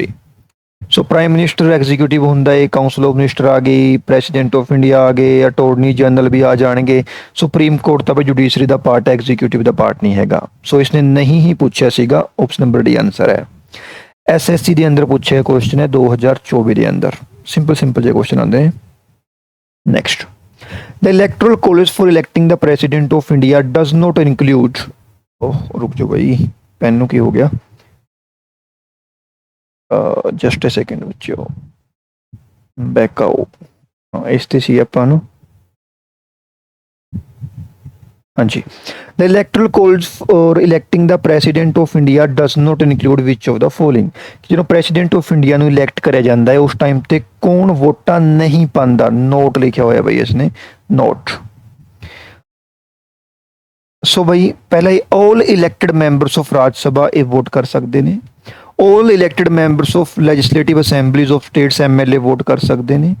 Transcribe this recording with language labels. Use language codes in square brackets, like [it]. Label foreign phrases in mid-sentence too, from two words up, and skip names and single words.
[pa] ਸੋ [en] Prime Minister executive [pa] ਹੁੰਦਾ ਹੈ, [en] Council of Minister [pa] ਆ ਗਈ, [en] President of India [pa] ਆ ਗਏ, [en] Attorney General [pa] ਵੀ ਆ ਜਾਣਗੇ। [en] Supreme Court [pa] ਤਾਂ ਬਈ ਜੁਡੀਸ਼ਰੀ ਦਾ ਪਾਰਟ ਹੈ, ਐਗਜ਼ੀਕਿਊਟਿਵ ਦਾ ਪਾਰਟ ਨਹੀਂ ਹੈਗਾ। ਸੋ ਇਸਨੇ ਨਹੀਂ ਹੀ ਪੁੱਛਿਆ ਸੀਗਾ। [en] option number D answer [pa] ਹੈ। ਐਸਐਸਸੀ ਦੇ ਅੰਦਰ ਪੁੱਛਿਆ ਕੁਐਸਚਨ ਹੈ 2024 ਦੇ ਅੰਦਰ। ਸਿੰਪਲ ਜਿਹੇ ਕੁਐਸਚਨ ਆਉਂਦੇ ਨੇ। ਨੈਕਸਟ, [en] The electoral college for electing the president of India does not include। [hi] रुक जाओ भाई, पेन [pa] ਨੂੰ ਕੀ ਹੋ ਗਿਆ? [en] just a second [pa] ਬੱਚਿਓ, ਬੈਕ ਆਓ। ਇਸ ਤੇ ਸੀ ਆਪਾਂ ਨੂੰ, ਹਾਂਜੀ। [en] The electoral college for electing the president of India does not include which of the following। [pa] ਜਦੋਂ [en] President of India [pa] ਨੂੰ ਇਲੈਕਟ ਕਰਿਆ ਜਾਂਦਾ ਹੈ ਉਸ ਟਾਈਮ ਤੇ ਕੌਣ ਵੋਟਾਂ ਨਹੀਂ ਪਾਉਂਦਾ? ਨੋਟ ਲਿਖਿਆ ਹੋਇਆ ਬਈ ਇਸਨੇ, ਨੋਟ। ਸੋ ਬਈ ਪਹਿਲਾਂ ਹੀ [en] All elected members of Rajya Sabha [pa] ਇਹ ਵੋਟ ਕਰ ਸਕਦੇ ਨੇ। [en] All elected members of Legislative Assemblies of States MLA [pa] ਵੋਟ ਕਰ ਸਕਦੇ ਨੇ।